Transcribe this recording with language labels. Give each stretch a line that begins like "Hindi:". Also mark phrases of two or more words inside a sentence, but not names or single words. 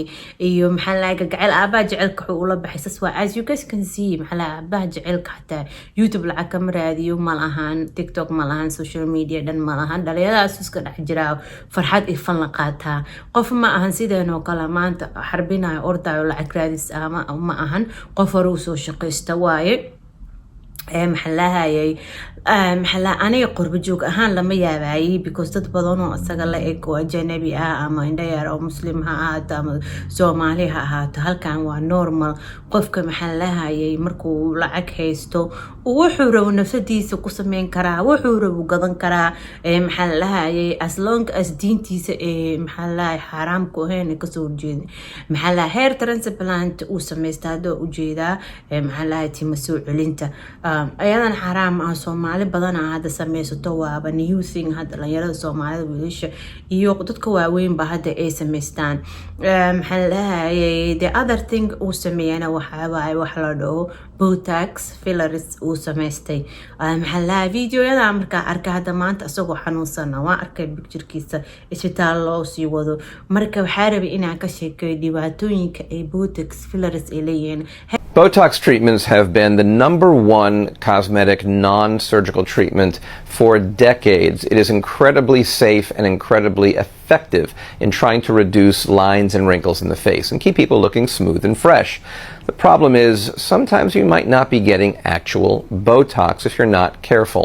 Somali: gacayl aabaha jecelka wuxuu ula baxay sas waa
English: as you guys can see
Somali: maxallaha aabaha jecelka hataa YouTube lacag ka raadiyo ma lahan TikTok ma lahan
English: social media
Somali: dhan ma lahan dhalinyaradaas iska dhex jira farxad ifan la qaataa qof ma ahan sideenoo kale maanta xarbinayo ordayo lacag raadis ama ma ahan qof hore u soo shaqeysta waaye maxallaha aniga qurbo joog ahaan lama yaabaayay because dad badan oo asaga la eg oo ajnabi ama indhayar oo muslim ha ahaato ama Soomaali ha ahaato halkan waa normal qofka maxallaha markuu lacag haysto wuxuu rabo nafsadiisa ku sameyn karaa wuxuu rabo gadan karaa maxallaha
English: as long as
Somali: diintiisa maxallaha xaraam ku ahayn ka soo jeedin maxallaha
English: hair transplant
Somali: uu sameystado u jeedaa maxallaha tima soo celinta ayadan xaraam Soomaali badan hada sameysato waaba
English: new thing
Somali: hada dhalinyarada Soomaalida wiilasha iyo dadka waaweyn ba hada ay sameystaan maxallaha
English: the other thing
Somali: uu sameeyana waxa wax la dhaho Botox fillers uu sameystay maxallaha videoyada marka arka hada maanta asagoo xanuunsan waa arkay picturekiisa isbitaal loo sii wado marka waxa rabay inaan ka sheekeeyo dhibaatooyinka ay Botox fillers ay leeyihiin.
English: Botox treatments have been the #1 cosmetic non-surgical treatment for decades. It is incredibly safe and incredibly effective in trying to reduce lines and wrinkles in the face and keep people looking smooth and fresh. The problem is sometimes you might not be getting actual Botox if you're not careful.